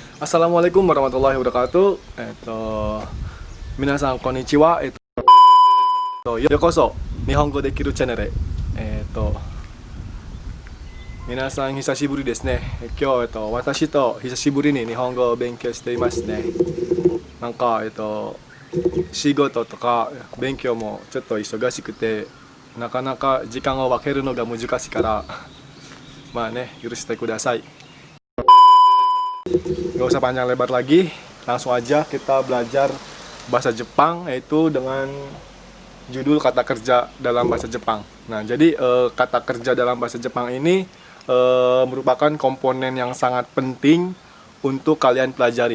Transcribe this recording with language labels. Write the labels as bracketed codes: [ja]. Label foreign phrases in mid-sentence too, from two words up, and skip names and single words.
[ar] السلام عليكم ورحمة الله وبركاته. [ja] 皆さんこんにちは。ようこそ日本語できるチャンネル. 皆さん久しぶりですね。今日私と久しぶりに日本語を勉強していますね。なんか仕事とか勉強もちょっと忙しくてなかなか時間を分けるのが難しいからまあね許してください。 [id] Gak usah panjang lebar lagi, langsung aja kita belajar bahasa Jepang yaitu dengan judul kata kerja dalam bahasa Jepang. Nah, jadi kata kerja dalam bahasa Jepang ini merupakan komponen yang sangat penting untuk kalian pelajari.